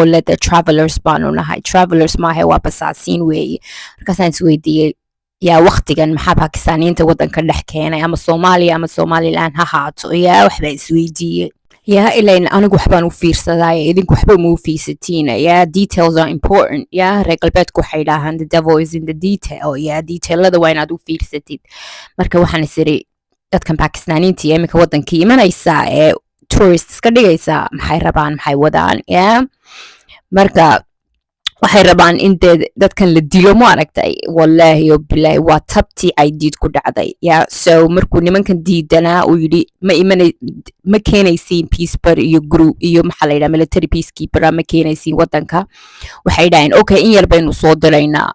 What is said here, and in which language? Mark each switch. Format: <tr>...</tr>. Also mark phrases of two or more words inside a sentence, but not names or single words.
<so>leda travelers baanu nahay travelers maahe waa basaasiin weeye markaasaan isweydiiyey waqtigan maxaa Pakistaniyiinta wadanka dhex keenay ama Soomaaliya ama Somaliland ha haato waxbaa isweydiiyey ilayn anigu waxbaan u fiirsaday idinku waxba uma u fiirsatiin</so> <en>details are important</en> <so>reer galbeedku waxay dhahaan</so> <en>the devil is in the detail</en> <so>detailada waa inaad u fiirsatid marka waxaan isiri dadkan Pakistaniyiinta imika wadanka imanaysaa tourists ka dhigaysaa maxay rabaan maxay wadaan marka waxay rabaan in dadkan la dilo ma aragtay wallaahi oo bilaahi waa tabtii caydiid ku dhacday so markuu nimankan diidanaa uu yidhi ma keenaysiin peacekeeper iyo group iyo maxaa la yidhaha</so> <en>military peacekeeper</en> <so>ma keenaysiin wadanka waxay dhaheen okay in yar baynu soo diraynaa.</so>